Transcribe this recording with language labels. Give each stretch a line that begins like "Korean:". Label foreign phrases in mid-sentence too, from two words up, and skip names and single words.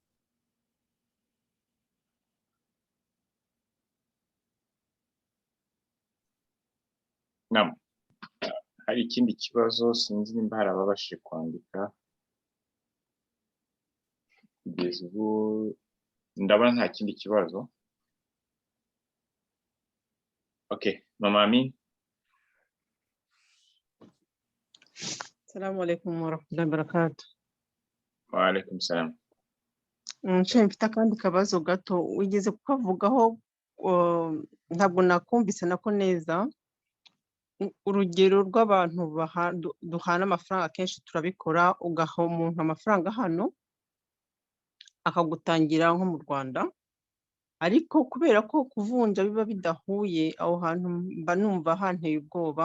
Kinyarwanda: Hari ikindi kibazo sinzi nimba hari ababashije kwandika kugeza ubu. Ndabona nta kindi kibazo. Okay, Mama Amin.
Arabic: السلام عليكم ورحمة الله وبركاته. وعليكم السلام.
Kinyarwanda: Mfite akandi kabazo gato wigeze kukavugaho, ntabwo nakumvise nako neza. Urugero rw'abantu duhana amafaranga kenshi turabikora, ugaha umuntu amafaranga hano akagutangira nko mu Rwanda, ariko kubera ko kuvunja biba bidahuye, aho hantu mba numva hanteye ubwoba.